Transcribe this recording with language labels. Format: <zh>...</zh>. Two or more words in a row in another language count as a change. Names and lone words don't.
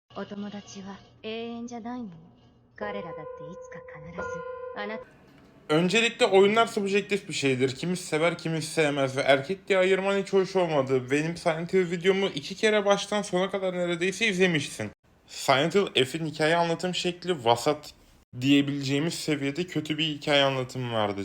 <ja>お友達は永遠じゃないの。彼らだっていつか必ずあなた</ja> <tr>Öncelikle oyunlar subjektif bir şeydir. Kimisi sever, kimisi sevmez ve erkek diye ayırman hiç hoş olmadı. Benim Silent Hill videomu 2 kere baştan sona kadar neredeyse izlemişsin. Silent Hill F'in hikaye anlatım şekli vasat diyebileceğimiz seviyede kötü bir hikaye anlatımı vardı.</tr>